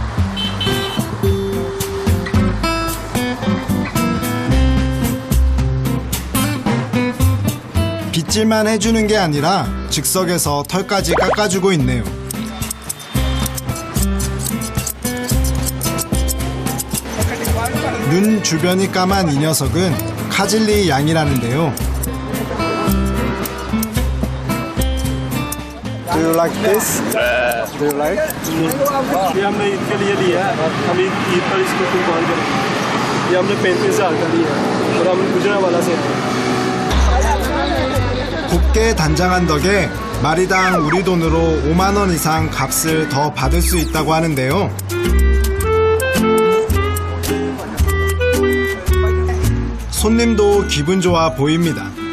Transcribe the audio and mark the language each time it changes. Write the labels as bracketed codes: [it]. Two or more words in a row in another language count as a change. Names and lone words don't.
[ko] 빗질만 해주는 게 아니라 즉석에서 털까지 깎아주고 있네요. 눈 주변이 까만 이 녀석은 카질리 양이라는데요. [en] Do you like this? Do you like? [hi] ये हमने ईद के लिए लिया है। हम ईद पर इसको कुर्बान करेंगे। ये हमने 35,000 का लिया है और हम गुजरावाला से हैं। [ko] 곱게 단장한 덕에 마리당 우리 돈으로 5만 원 이상 값을 더 받을 수 있다고 하는데요. 손님도 기분 좋아 보입니다.